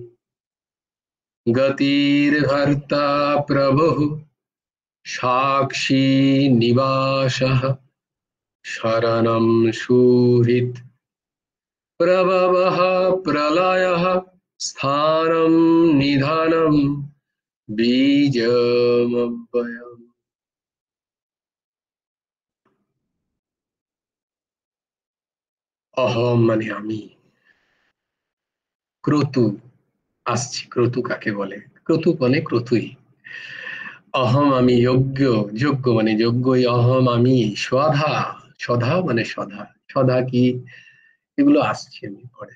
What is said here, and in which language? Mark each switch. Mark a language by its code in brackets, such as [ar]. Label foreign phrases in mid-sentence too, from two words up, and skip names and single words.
[sa] गतिर्भर्ता प्रभुः साक्षी निवासः शरणं सुहृत् प्रभवः प्रलयः स्थानं निधानं बीजमव्ययम्। [bn] অহম মানে আমি, ক্রতু আসছি। ক্রতু কাকে বলে? ক্রতু মানে ক্রতুই। অহম আমি, যোগ্য, যোগ্য মানে যোগ্যই। অহম আমি, স্বধা, সধা মানে সধা। সধা কি, এগুলো আসছি আমি পরে।